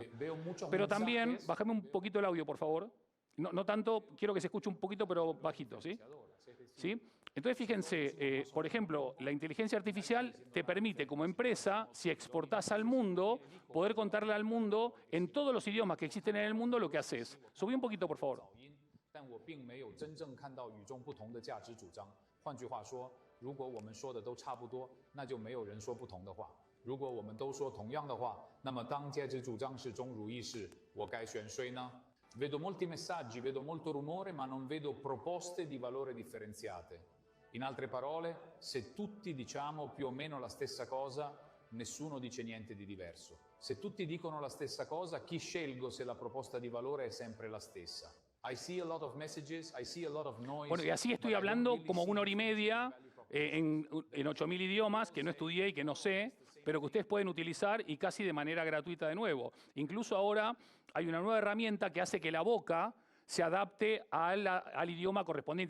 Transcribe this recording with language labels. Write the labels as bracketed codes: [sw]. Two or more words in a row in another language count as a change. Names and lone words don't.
[es] Pero también, bájame un poquito el audio, por favor. No tanto, quiero que se escuche un poquito, pero bajito, ¿sí? ¿Sí? Entonces, fíjense, por ejemplo, la inteligencia artificial te permite como empresa, si exportás al mundo, poder contarle al mundo en todos los idiomas que existen en el mundo lo que haces. Subí un poquito, por favor. [zh] 换句话说，如果我们说的都差不多，那就没有人说不同的话。如果我们都说同样的话，那么当价值主张是中儒意识，我该选谁呢？ [it] Vedo molti messaggi, vedo molto rumore, ma non vedo proposte di valore differenziate. In altre parole, se tutti diciamo più o meno la stessa cosa, nessuno dice niente di diverso. Se tutti dicono la stessa cosa, chi scelgo se la proposta di valore è sempre la stessa? [en] I see a lot of messages, I see a lot of noise. [es] Bueno, y así estoy hablando como 1 hora y media en 8.000 idiomas que no estudié y que no sé, pero que ustedes pueden utilizar y casi de manera gratuita de nuevo. Incluso ahora hay una nueva herramienta que hace que la boca se adapte al idioma correspondiente.